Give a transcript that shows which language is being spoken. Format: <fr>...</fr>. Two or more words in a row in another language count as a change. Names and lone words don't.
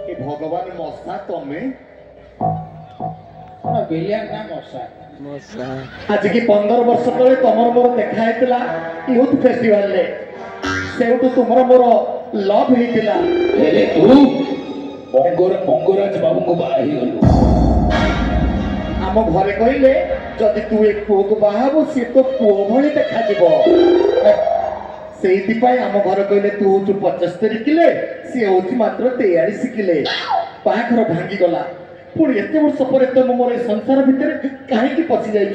<or>ভগবান মশা তুমি বিলিয়ান না মশা মশা আজকে 15 ବର୍ଷ ତଳେ ତମର ମୋର ଦେଖା ହେଇଥିଲା ୟୁଥ ଫେଷ୍ଟିଭାଲରେ ସେଇଠୁ ତୁମର ମୋର ଲଭ୍ ହେଇଥିଲା ହେଲେ ତୁ ମଙ୍ଗରାଜ ବାବୁଙ୍କୁ ବାହା ହେଇଗଲୁ। ଆମ ଘରେ କହିଲେ ଯଦି ତୁ ଏ ପୁଅକୁ ବାହା ହବୁ ସିଏ ତ ପୁଅ ଭଳି ଦେଖାଯିବ ସେଇଥିପାଇଁ ଆମ ଘରେ କହିଲେ ତୁ ହଉଛୁ 75 କିଲେ ସିଏ ହଉଛି ମାତ୍ର 43 କିଲେ ବାହାଘର ଭାଙ୍ଗିଗଲା ପୁଣି ଏତେ ବର୍ଷ ପରେ ତମେ ମୋର ଏ ସଂସାର ଭିତରେ କାହିଁକି ପଶି ଯାଇଛ</or>